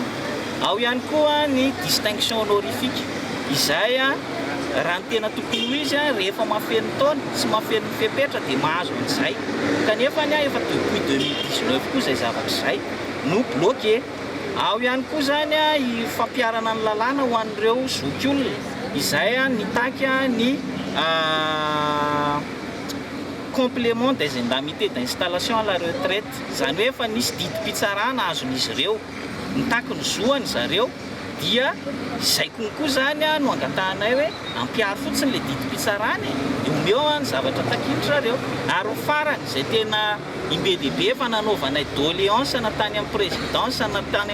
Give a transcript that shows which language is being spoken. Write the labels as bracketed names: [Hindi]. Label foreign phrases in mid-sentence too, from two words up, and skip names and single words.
[Malagasy] Ao ihany koa ny [French] distinction honorifique [Malagasy] izay raha ny tena tokony ho izy rehefa mahafeno taona sy mahafeno fepetra dia mahazo an'izay kanefa efa depuis 2019 koa izay zavatra izay no bloqué ao ihany koa zany fampiarana ny lalàna ho an'ireo zokiolona izay nitaky ny [French] complément des indemnités d'installation à la retraite [Malagasy] zany hoe efa nisy didim-pitsarana azon'izy ireo nitaky ny zoany zareo dia izay konkoa zany no angatahanay hoe ampiary fotsiny le didim-pitsarana dia omeo ny zavatra takilitra zareo ary farany izay tena imbe-dehibe efa nanaovanay doléance na tany amin'ny présidence na tany